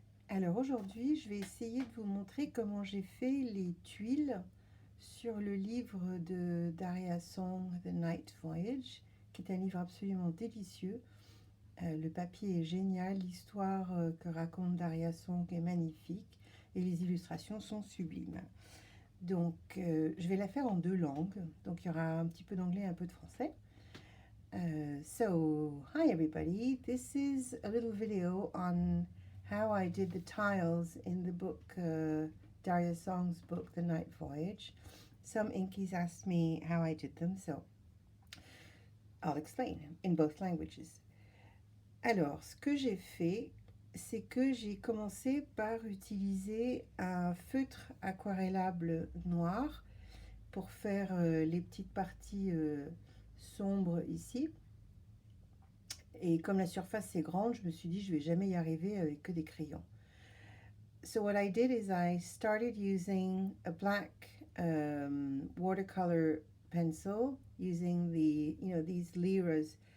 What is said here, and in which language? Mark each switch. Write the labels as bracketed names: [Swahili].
[French] Alors aujourd'hui, je vais essayer de vous montrer comment j'ai fait les tuiles sur le livre de Daria Song, The Night Voyage, qui est un livre absolument délicieux. Le papier est génial, l'histoire que raconte Daria Song est magnifique et les illustrations sont sublimes. Donc je vais la faire en deux langues, donc il y aura un petit peu d'anglais et un peu de français. [English] So, hi everybody, this is a little video on how I did the tiles in the book, Daria Song's book, The Night Voyage. Some inkies asked me how I did them, so I'll explain in both languages. [French] Alors, ce que j'ai fait, c'est que j'ai commencé par utiliser un feutre aquarellable noir pour faire les petites parties sombres ici. Et comme la surface est grande, je me suis dit je vais jamais y arriver avec que des crayons. [English] So what I did is I started using a black watercolor pencil using these Lyras.